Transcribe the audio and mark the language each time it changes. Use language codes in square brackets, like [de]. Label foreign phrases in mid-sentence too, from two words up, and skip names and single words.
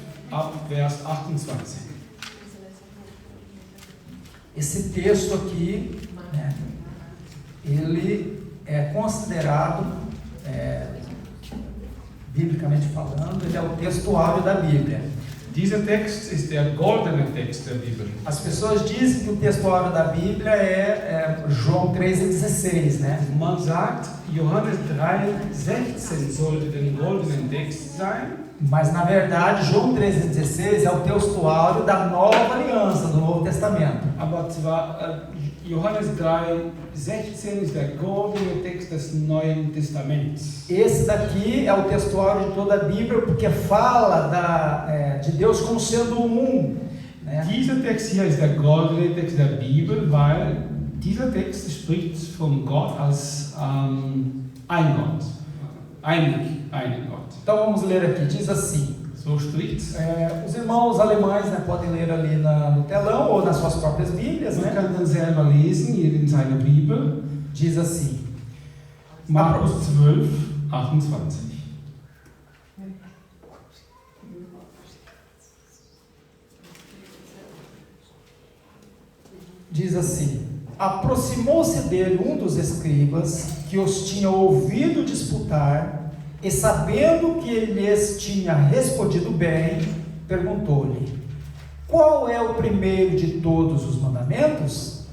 [de] ab Vers 28. [pt] Esse texto aqui, né, ele é considerado, biblicamente falando, ele é o texto áureo da Bíblia. [de] Dieser Text ist der goldene Text der Bibel. [pt] As pessoas dizem que o texto áureo da Bíblia é João 3,16, né? [de] Man sagt, Johannes 3,16 sollte der goldene Text sein. [pt] Mas na verdade, João 3,16 é o texto áureo da nova aliança, do Novo Testamento. [de] Aber zwar Johannes 3,16 ist der goldene Text des Neuen Testaments. [pt] Esse daqui é o texto áureo de toda a Bíblia, porque fala de Deus como sendo um. Né? [de] Dieser Text hier ist der goldene Text der Bibel, weil dieser Text spricht von Gott als ein Gott. Einen Gott. [pt] Então vamos ler aqui, diz assim. [de] So spricht's. [pt] Os irmãos alemães, né, podem ler ali no telão ou nas suas próprias Bíblias, [de] Man [pt] né? [de] kann dann selber lesen, hier in seiner Bibel. [pt] Diz assim. Markus 12, 28. Diz assim: aproximou-se dele um dos escribas que os tinha ouvido disputar, e sabendo que ele lhes tinha respondido bem, perguntou-lhe: qual é o primeiro de todos os mandamentos?